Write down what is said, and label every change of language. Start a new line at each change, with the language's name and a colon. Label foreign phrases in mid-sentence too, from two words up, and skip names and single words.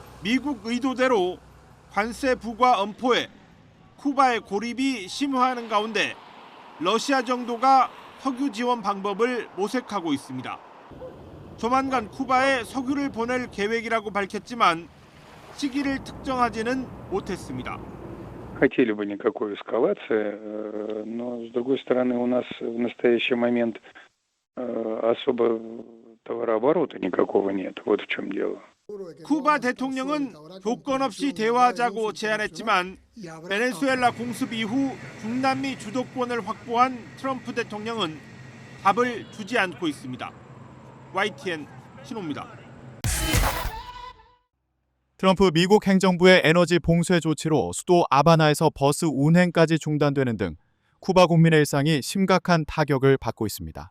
Korean: 미국 의도대로 관세 부과 엄포에 쿠바의 고립이 심화하는 가운데 러시아 정도가 석유 지원 방법을 모색하고 있습니다. 조만간 쿠바에 석유를 보낼 계획이라고 밝혔지만 시기를 특정하지는 못했습니다.
Russian: Хотели бы никакой эскалации, но с другой стороны у нас в настоящий момент особо товарооборота никакого нет. Вот в чем дело.
Korean: 쿠바 대통령은 조건 없이 대화하자고 제안했지만 베네수엘라 공습 이후 중남미 주도권을 확보한 트럼프 대통령은 답을 주지 않고 있습니다. YTN 신호입니다. 트럼프 미국 행정부의 에너지 봉쇄 조치로 수도 아바나에서 버스 운행까지 중단되는 등 쿠바 국민의 일상이 심각한 타격을 받고 있습니다.